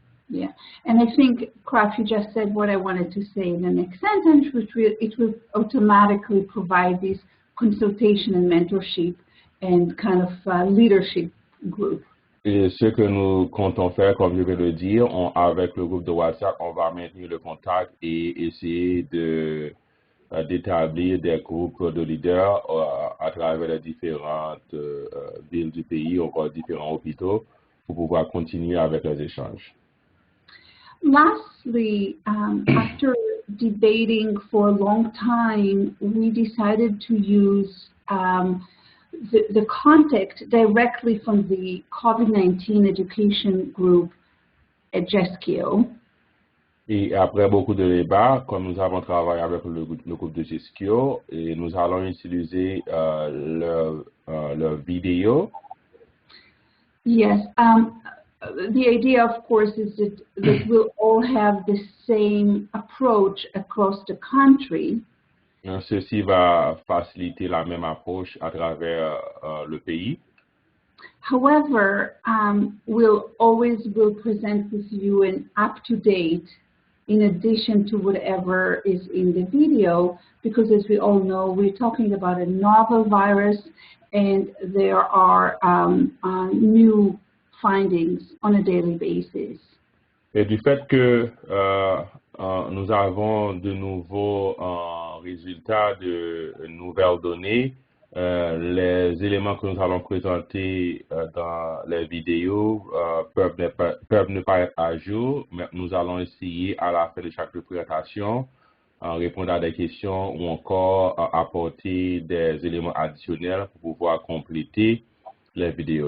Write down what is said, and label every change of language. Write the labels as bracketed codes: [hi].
[en] Yeah, and I think, Kraf, you just said what I wanted to say in the next sentence, it will automatically provide this consultation and mentorship and kind of leadership group. [fr] Et ce que nous comptons faire, comme je viens de le dire, avec le groupe de WhatsApp, on va maintenir le contact et essayer d'établir des groupes de leaders à travers les différentes villes du pays, encore différents hôpitaux, pour pouvoir continuer avec les échanges. [en] Lastly, after debating for a long time, we decided to use the contact directly from the COVID-19 education group at GESCIO. [fr] Et après beaucoup de débats, comme nous avons travaillé avec le groupe de GESCIO, et nous allons utiliser leur vidéo. [en] Yes. The idea, of course, is that we'll all have the same approach across the country. [fr] Ceci va faciliter la même approche à travers le pays. [en] However, we'll present with you an up-to-date in addition to whatever is in the video, because as we all know, we're talking about a novel virus and there are new findings on a daily basis. [fr] Et du fait que nous avons de nouveaux résultats, de nouvelles données, les éléments que nous allons présenter dans les vidéos peuvent ne pas être à jour, mais nous allons essayer à la fin de chaque présentation répondre à des questions ou encore apporter des éléments additionnels pour pouvoir compléter les vidéos.